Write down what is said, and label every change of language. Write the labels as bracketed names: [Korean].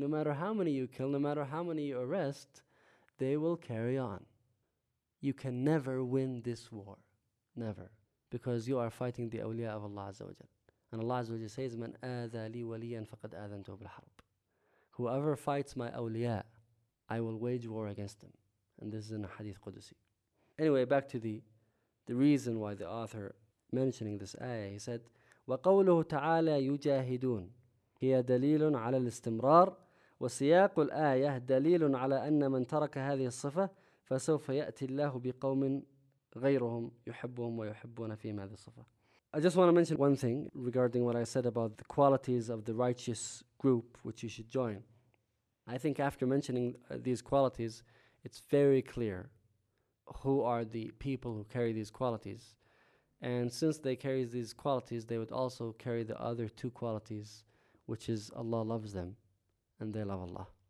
[English] No matter how many you kill, no matter how many you arrest, they will carry on. You can never win this war. Never. Because you are fighting the awliya of Allah Azza wa Jal. And Allah Azza wa Jal says, [Arabic] "Man aadha li waliyan faqad aadhantu bil-harb." [English] Whoever fights my awliya, I will wage war against them. And this is in a hadith Qudusi. Anyway, back to the reason why the author mentioning this ayah, he said, [Arabic] وَقَوْلُهُ تَعَالَى يُجَاهِدُونَ هي دليل على الاستمرار وسياق الآية دليل على أن من ترك هذه الصفة فسوف يأتي الله بقوم غيرهم يحبهم ويحبون فيما هذه الصفة. [English] I just want to mention one thing regarding what I said about the qualities of the righteous group which you should join. I think after mentioning these qualities, it's very clear who are the people who carry these qualities. And since they carry these qualities, they would also carry the other two qualities, which is Allah loves them and they love Allah.